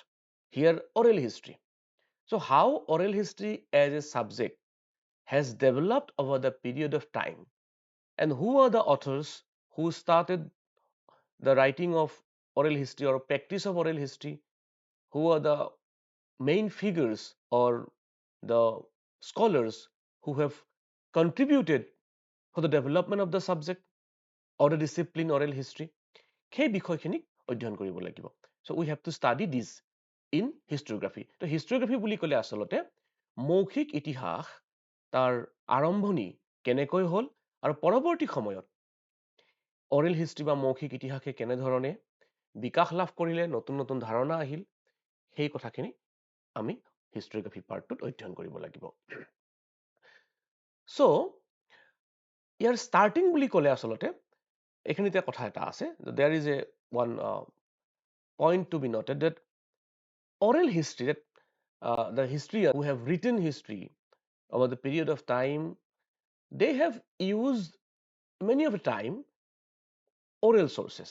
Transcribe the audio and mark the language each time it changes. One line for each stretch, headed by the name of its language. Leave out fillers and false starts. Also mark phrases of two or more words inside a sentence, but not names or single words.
English: Here, oral history. So, how oral history as a subject has developed over the period of time, and who are the authors who started the writing of oral history or practice of oral history, who are the main figures or the scholars who have contributed for the development of the subject or the discipline oral history,
Assamese: সেই বিষয়খিনিক অধ্যয়ন কৰিব লাগিব
English: so we have to study this in historiography
Assamese: তো historiography বুলি ক'লে আচলতে মৌখিক ইতিহাস তাৰ আৰম্ভণি কেনেকৈ হ'ল আৰু পৰৱৰ্তী সময়ত
English: oral history
Assamese: বা মৌখিক ইতিহাসে কেনেধৰণে বিকাশ লাভ কৰিলে নতুন নতুন ধাৰণা আহিল সেই কথাখিনি আমি historiography পাৰ্টটোত অধ্যয়ন কৰিব লাগিব
English: so
Assamese: ইয়াৰ starting বুলি ক'লে আচলতে এইখিনিতে কথা এটা আছে
English: there is a one point to be noted that oral history, that the history who have written history over the period of time, they have used many of the time oral sources.